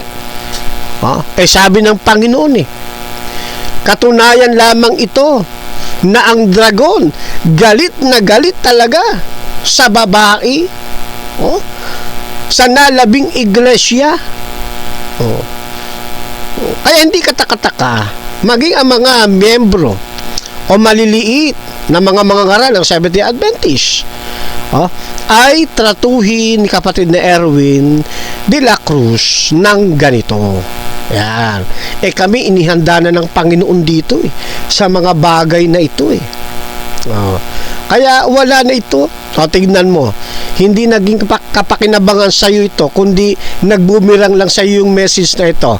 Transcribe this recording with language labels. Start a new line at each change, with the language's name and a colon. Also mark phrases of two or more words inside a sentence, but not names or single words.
Filipino: Sabi ng Panginoon katunayan lamang ito na ang dragon galit na galit talaga sa babae sa nalabing iglesia. Kaya hindi katakataka maging ang mga miyembro o maliliit na mga ngaral ng Seventh-day Adventist ay tratuhin ni kapatid na Erwin de la Cruz ng ganito. Yan. Kami inihanda na ng Panginoon dito sa mga bagay na ito Kaya wala na ito. Tignan mo, hindi naging kapakinabangan sa iyo ito, kundi nagbumirang lang sa iyo yung message na ito.